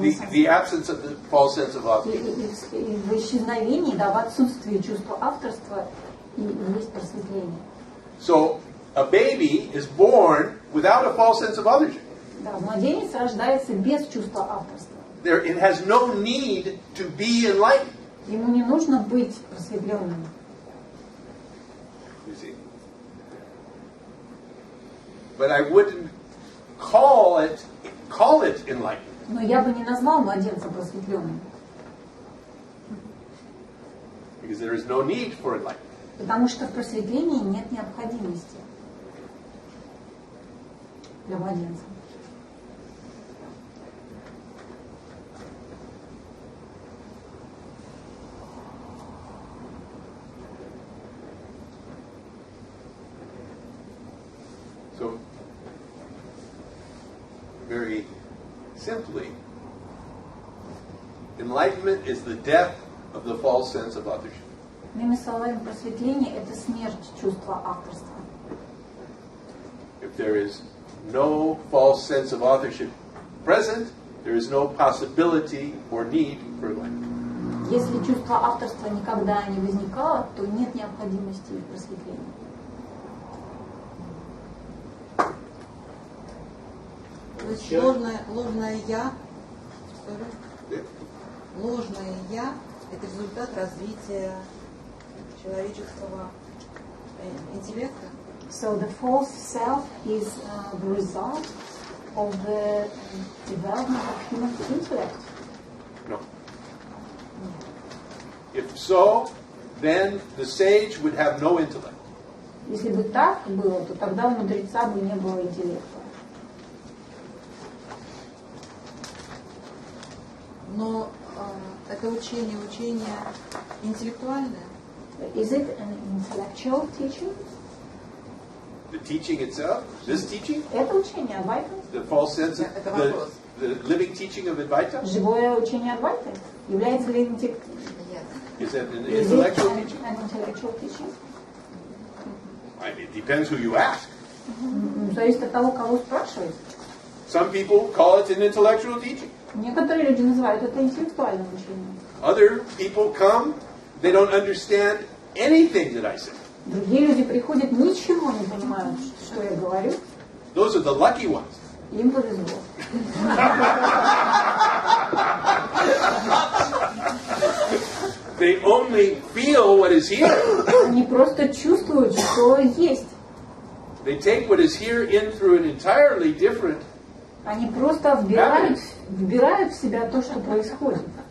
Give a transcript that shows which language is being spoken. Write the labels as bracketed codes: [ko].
[en] The absence of the false sense of authorship. [ru] В исчезновении, да, в отсутствии чувства авторства и есть просветление. [en] So, a baby is born without a false sense of authorship. [ru] Да, младенец рождается без чувства авторства. [en] It has no need to be enlightened. [ru] Ему не нужно быть просветленным. [en] You see. But I wouldn't call it enlightenment. [ru] Но я бы не назвал младенца просветленным. [en] Because there is no need for enlightenment. [ru] Потому что в просветлении нет необходимости для младенца. [en] So, very simply, enlightenment is the death of the false sense of authorship. [ru] Иными словами, просветление – это смерть чувства авторства. [en] If there is no false sense of authorship present, there is no possibility or need for enlightenment. [ru] Если чувство авторства никогда не возникало, то нет необходимости в просветлении. То есть ложное «я», ложное «я» – это результат развития человеческого интеллекта. [en] So the false self is the result of the development of human intellect. No. If so, then the sage would have no intellect. [ru] Если бы так было, то тогда у мудреца бы не было интеллекта. Но это учение интеллектуальное. [en] Is it an intellectual teaching? The teaching itself, this teaching, [ru] Это учение Адвайты? [en] the false sense of the living teaching of Advaita, [ru] Живое учение Адвайты? Является ли [en] is that an intellectual teaching? an intellectual teaching? I mean, it depends who you ask. [ru] Зависит от того, кого спрашиваете. [en] Some people call it an intellectual teaching. [ru] Некоторые люди называют это интеллектуальным учением. [en] Other people come, they don't understand anything that I say. [ru] Другие люди приходят, ничего не понимают, что я говорю. [en] Those are the lucky ones. [ru] Им повезло. [en] They only feel what is here. [ru] Они просто чувствуют, что есть. [en] They take what is here in through an entirely different. [ru] Они просто вбирают в себя то, что происходит.